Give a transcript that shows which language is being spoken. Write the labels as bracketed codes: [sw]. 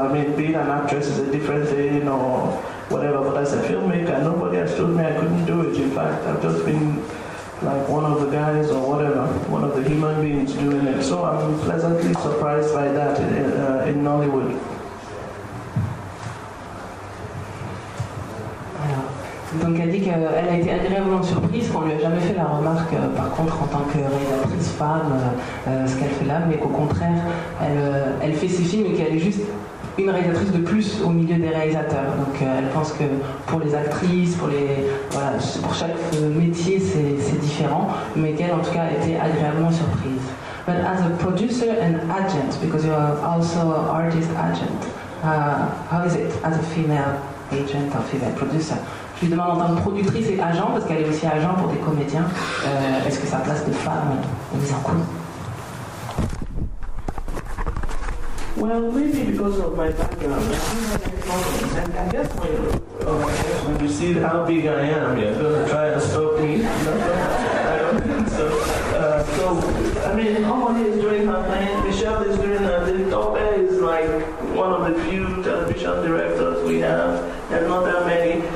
[en] I mean, being an actress is a different thing or whatever. But as a filmmaker, nobody has told me I couldn't do it. In fact, I've just been like one of the guys or whatever, one of the human beings doing it. So I'm pleasantly surprised by that in Nollywood. [fr] Donc elle dit qu'elle a été agréablement surprise qu'on lui a jamais fait la remarque, par contre en tant que réalisatrice femme, ce qu'elle fait là, mais qu'au contraire, elle fait ses films et qu'elle est juste une réalisatrice de plus au milieu des réalisateurs. Donc elle pense que pour les actrices, pour chaque métier c'est différent, mais qu'elle en tout cas a été agréablement surprise. [en] But as a producer and agent, because you are also an artist agent, how is it as a female agent or female producer? [fr] Je lui demande en tant que productrice et agent, parce qu'elle est aussi agent pour des comédiens, est-ce que sa place de femme est mise en cause? [en] Well, maybe because of my background, and I guess when you see how big I am, you're going to try and stop me. I don't think so. So, I mean, Omoni is doing her thing, Michelle is doing her thing, Tope is like one of the few television directors we have. There are not that many.